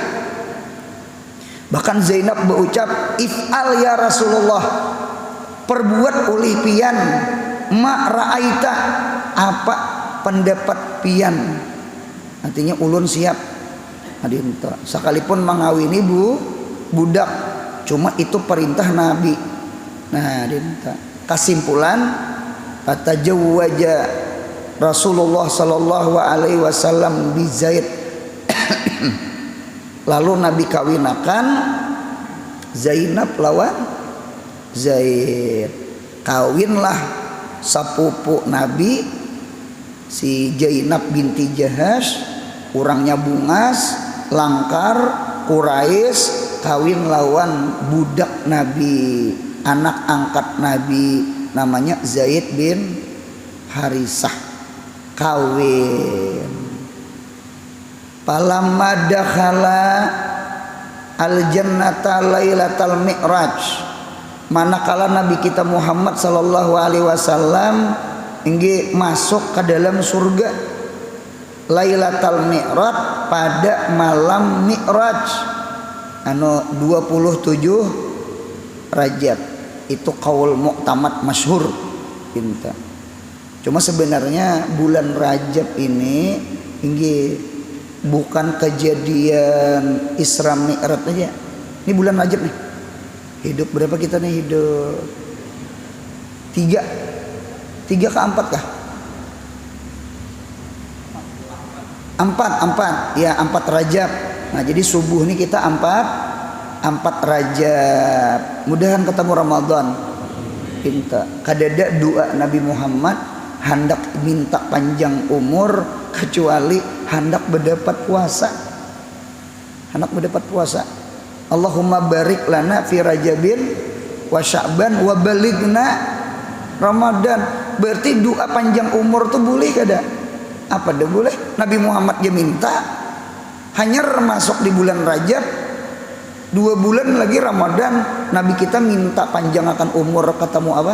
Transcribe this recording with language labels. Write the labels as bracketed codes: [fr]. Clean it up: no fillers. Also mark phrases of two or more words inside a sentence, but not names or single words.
[bjn] Bahkan Zainab berucap, [ar] افعل يا رسول الله, [bjn] perbuat oleh pian, [ar] ما رأيت, [bjn] apa pendapat pian, artinya ulun siap. Adinta sekalipun mengawini budak, cuma itu perintah Nabi. Nah adinta kesimpulan, [ar] فتزوج رسول الله صلى الله عليه وسلم بزيد. [bjn] Lalu Nabi kawinakan Zainab lawan Zaid. Kawinlah sepupu Nabi si Zainab binti Jahash, orangnya bungas langkar Quraisy, kawin lawan budak Nabi, anak angkat Nabi, namanya Zaid bin Harisah. Kawin [ar] فلما دخل الجنة ليلة المعراج, [bjn] manakala Nabi kita Muhammad [ar] صلى الله عليه وسلم [bjn] ingin masuk ke dalam surga Lailatul Mi'raj, pada malam Mi'raj anu 27 Rajab. Itu [ar] قول معتمد [bjn] masyhur pinta. Cuma sebenarnya bulan Rajab ini bukan kejadian Isra Mi'raj aja. Ini bulan Rajab nih. Hidup berapa kita nih? Hidup 3 ke 4 kah? Empat ya, 4 Rajab. Nah jadi subuh ini kita empat Rajab. Mudahan ketemu Ramadan. Pinta kadada doa Nabi Muhammad hendak minta panjang umur kecuali hendak berdapat puasa. Hendak berdapat puasa. [ar] اللهم بارك لنا في رجب وشعبان وبلغنا رمضان. [bjn] Berarti doa panjang umur tuh boleh kada? Apa dah boleh? Nabi Muhammad dia minta hanya masuk di bulan Rajab, 2 bulan lagi Ramadan, Nabi kita minta panjangkan umur ketemu apa?